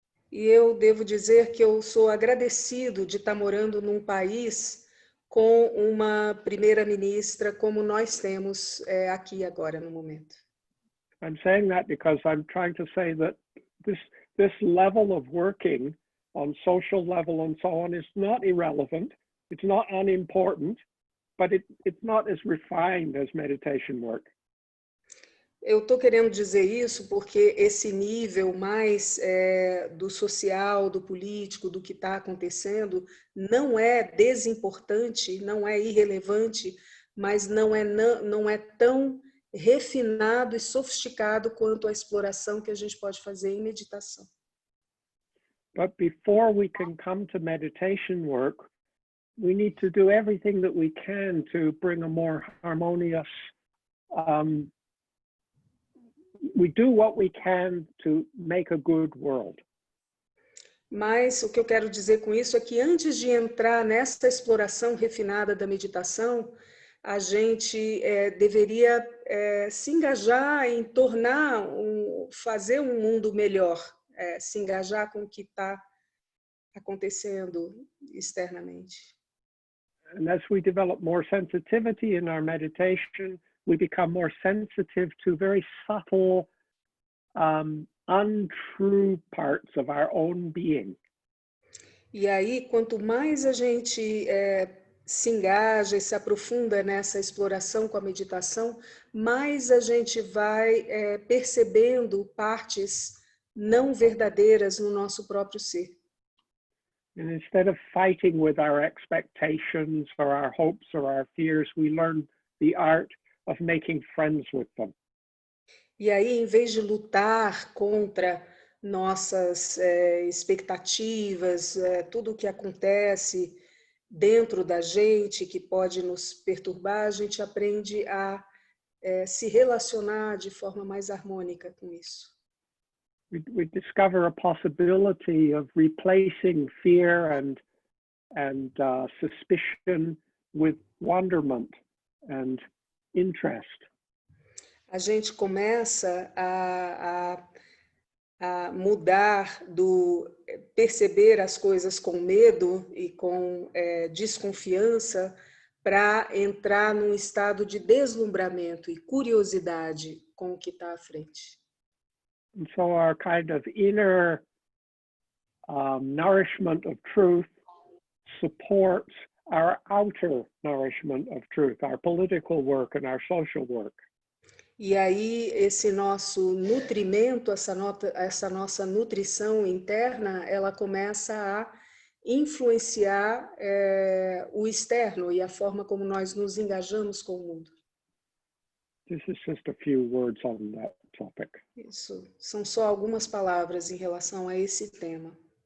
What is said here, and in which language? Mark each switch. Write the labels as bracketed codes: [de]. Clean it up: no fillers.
[pt] E eu devo dizer que eu sou agradecido de estar morando num país com uma primeira-ministra como nós temos aqui agora no momento. [en] I'm saying that because I'm trying to say that this level of working on social level and so on is not irrelevant, it's not unimportant, but it's not as refined as meditation work. [pt] Eu estou querendo dizer isso porque esse nível mais do social, do político, do que está acontecendo, não é desimportante, não é irrelevante, mas não é tão refinado e sofisticado quanto a exploração que a gente pode fazer em meditação. [en] But before we can come to meditation work, we need to do everything that we can to bring a more harmonious we do what we can to make a good world. [pt] Mas o que eu quero dizer com isso é que antes de entrar nessa exploração refinada da meditação, a gente deveria se engajar em fazer um mundo melhor, se engajar com o que está acontecendo externamente. [en] And as we develop more sensitivity in our meditation, we become more sensitive to very subtle, untrue parts of our own being. [pt] E aí, quanto mais a gente se engaja e se aprofunda nessa exploração com a meditação, mais a gente vai percebendo partes não verdadeiras no nosso próprio ser. [en] And instead of fighting with our expectations or our hopes or our fears, we learn the art of making friends with them. [pt] E aí, em vez de lutar contra nossas expectativas, tudo o que acontece dentro da gente que pode nos perturbar, a gente aprende a se relacionar de forma mais harmônica com isso. [en] We discover a possibility of replacing fear and suspicion with wonderment and interest. [pt] A gente começa a mudar do perceber as coisas com medo e com desconfiança para entrar num estado de deslumbramento e curiosidade com o que está à frente. [en] And so our kind of inner nourishment of truth supports our outer nourishment of truth, our political work and our social work. [pt] E aí esse nosso nutrimento, essa nossa nutrição interna, ela começa a influenciar o externo e a forma como nós nos engajamos com o mundo. [en] This is just a few words on that topic. [pt] Isso são só algumas palavras em relação a esse tema.